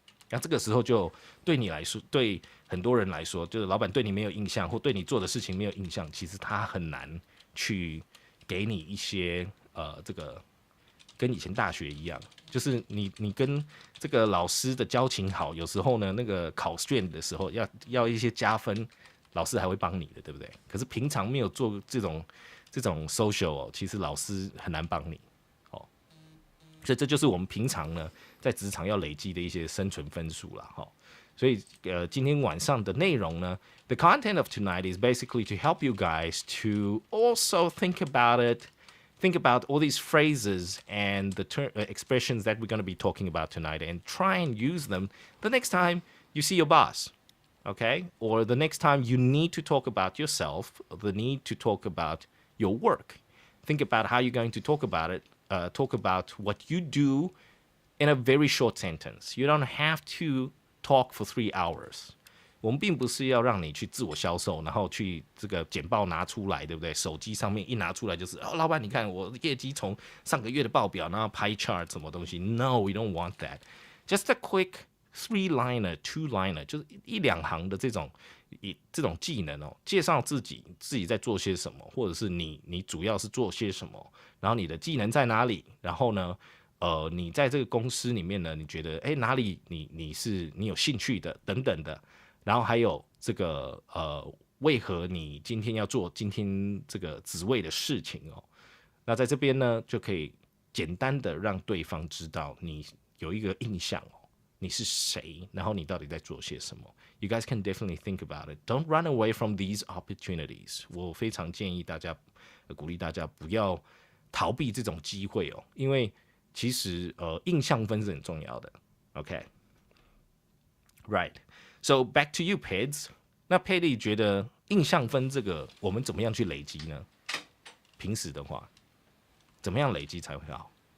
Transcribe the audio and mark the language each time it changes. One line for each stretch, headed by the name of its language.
Chinese: 那这个时候就对你来说，对很多人来说，就是老板对你没有印象，或对你做的事情没有印象，其实他很难去给你一些这个跟以前大学一样，就是你跟这个老师的交情好，有时候呢，那个考卷的时候要一些加分，老师还会帮你的，对不对？可是平常没有做这种 social 哦，其实老师很难帮你哦。所以这就是我们平常呢在职场要累积的一些生存分数啦，哈。所以今天晚上的内容呢
English: ，the content of tonight is basically to help you guys to also think about it. Think about all these phrases and the expressions that we're going to be talking about tonight and try and use them the next time you see your boss, okay? Or the next time you need to talk about yourself, the need to talk about your work. Think about how you're going to talk about it, talk about what you do in a very short sentence. You don't have to talk for 3 hours.
Chinese: 我们并不是要让你去自我销售，然后去这个简报拿出来，对不对？手机上面一拿出来就是老板，你看我业绩从上个月的报表，然后 pie chart 什么东西。
English: No, we don't want that. Just a quick 3-liner, 2-liner，
Chinese: 就是一两行的这种技能哦，介绍自己在做些什么，或者是你主要是做些什么，然后你的技能在哪里，然后呢，你在这个公司里面呢，你觉得哪里你有兴趣的等等的。然后还有这个为何你今天要做今天这个职位的事情哦？那在这边呢，就可以简单的让对方知道你有一个印象哦，你是谁，然后你到底在做些什么。
English: You guys can definitely think about it. Don't run away from these opportunities.
Chinese: 我非常建议大家，鼓励大家不要逃避这种机会哦，因为其实印象分是很重要的。
English: OK， right.So back to you, Peds.
Chinese: 那佩利觉得印象分这个我们怎么样去累积呢？平时的话，怎么样累积才会好？